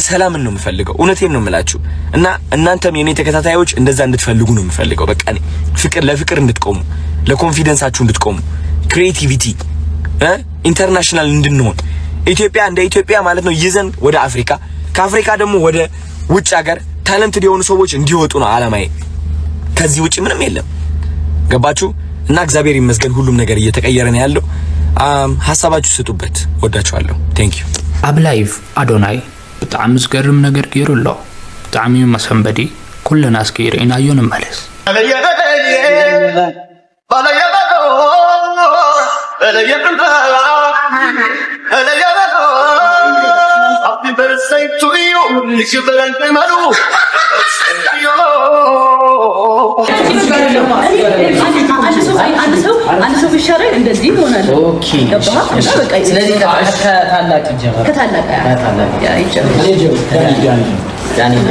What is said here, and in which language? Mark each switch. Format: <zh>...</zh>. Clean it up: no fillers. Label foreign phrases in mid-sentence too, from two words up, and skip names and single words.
<am>ሰላምን ነው የምፈልገው። እውነቴን ነው የምላችሁ። እና እናንተም የኔ ተከታታዮች እንደዛ እንድትፈልጉ ነው የምፈልገው። በቃ እኔ ለፍቅር እንድትቆሙ፣ ለኮንፊደንሳችሁ እንድትቆሙ፣</am> <en>creativity international</en> <am>እንድንሆን ኢትዮጵያ እንደ ኢትዮጵያ ማለት ነው ይዘን ወደ አፍሪካ፣ ከአፍሪካ ደግሞ ወደ ውጭ ሀገር ታለንትድ የሆኑ ሰዎች እንዲወጡ ነው አላማዬ። ከዚህ ውጪ ምንም የለም። ገባችሁ? እና እግዚአብሔር ይመስገን ሁሉም ነገር እየተቀየረ ነው ያለው። ሐሳባችሁ ስጡበት። ወዳችኋለሁ።</am> <en>thank you።</en> <ti>ኣብ ላይቭ አዶናይ ብጣዕሚ ዝገርም ነገር ገይሩ ኣሎ። ብጣዕሚ መሰንበዲ ኩለና እስኪ ርኢናዮ ንመለስ።</ti> <en>Happy birthday to you.</en> <am>አንድ ሰው ቢሻረን እንደዚህ ይሆናል። ኦኬ በቃ ስለዚህ ከታላቅ ይጀምራል። ከታላቅ ያ ይጀምራል። ያኔ</am>